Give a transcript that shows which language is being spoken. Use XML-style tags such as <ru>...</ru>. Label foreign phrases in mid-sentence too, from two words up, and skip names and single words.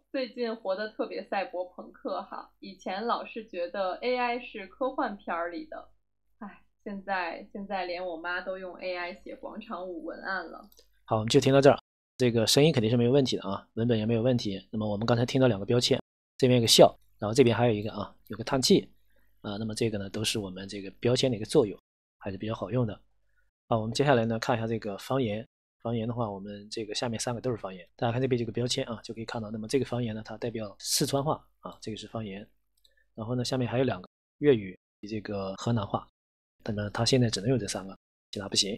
<zh>最近活得特別賽博朋克哈，以前老是覺得 AI 是科幻片裡的，現在連我媽都用 AI 寫廣場舞文案了。好，我們就聽到這兒。這個聲音肯定是沒有問題的啊，文本也沒有問題。那麼我們剛才聽到2個標籤，這邊有個笑，然後這邊還有一個有個嘆氣那麼這個呢都是我們這個標籤的一個作用，還是比較好用的。好，我們接下來呢看一下這個方言。方言的话，我们这个下面3个都是方言。大家看这边这个标签啊，就可以看到，那么这个方言呢，它代表四川话啊，这个是方言。然后呢，下面还有2个粤语及这个河南话，那么它现在只能有这3个，其他不行。</zh>